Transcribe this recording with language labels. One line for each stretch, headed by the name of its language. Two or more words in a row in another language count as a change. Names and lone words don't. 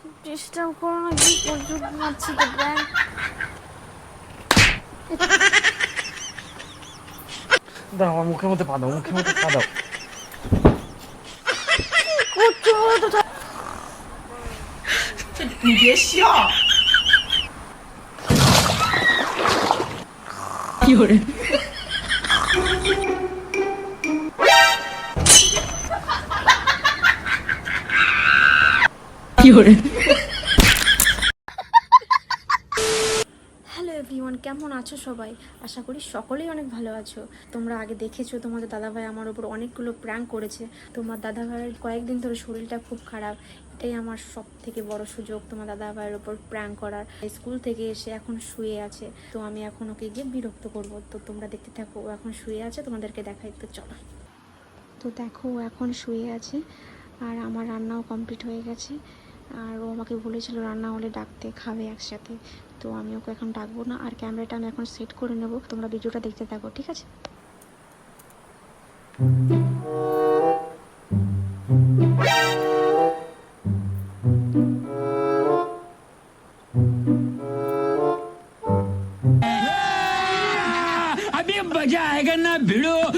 Bangla: ডিস্টার্ব করো না, কি করছো? ঘুমাচ্ছি তো ব্যাং। দাও আমার মুখের মধ্যে পা দাও, মুখের মধ্যে পা দাও। করছো বলো তো।
Chinese: 你别笑。有人，有人。
English: hello everyone,
Bangla: কেমন আছো সবাই? আশা করি সকলেই অনেক ভালো আছো। তোমরা আগে দেখেছো তোমাদের দাদাভাই আমার ওপর অনেকগুলো প্র্যাঙ্ক করেছে। তোমার দাদাভাইয়ের কয়েকদিন ধরে শরীরটা খুব খারাপ। এটাই আমার সব থেকে বড় সুযোগ তোমার দাদাভাইয়ের ওপর প্র্যাঙ্ক করার। স্কুল থেকে এসে এখন শুয়ে আছে, তো আমি এখন ওকে গিয়ে বিরক্ত করব। তো তোমরা দেখতে থাকো, ও এখন শুয়ে আছে, তোমাদেরকে দেখাই। তো চলো। তো দেখো ও এখন শুয়ে আছে, আর আমার রান্নাও কমপ্লিট হয়ে গেছে। আর ও আমাকে বলেছিল রান্না হলে ডাকতে, খাবে একসাথে। তো আমি ওকে এখন ডাকবো না, আর ক্যামেরাটা আমি এখন সেট করে নেব। তোমরা ভিডিওটা দেখতে থাকো, ঠিক আছে?
Hindi: अभी मजा आएगा ना भिड़ो।